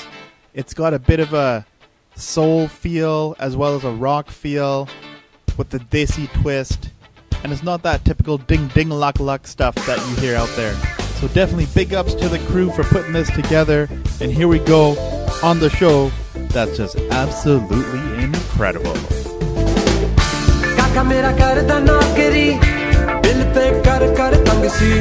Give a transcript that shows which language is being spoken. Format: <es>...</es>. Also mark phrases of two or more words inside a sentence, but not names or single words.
<en>It's got a bit of a soul feel as well as a rock feel with the desi twist, and it's not that typical ding ding luck luck stuff that you hear out there. So definitely big ups to the crew for putting this together, and here we go on the show that's just absolutely incredible.</en> <pa>Kaka mera karda naukari, dil pe kar kar tang si.</pa>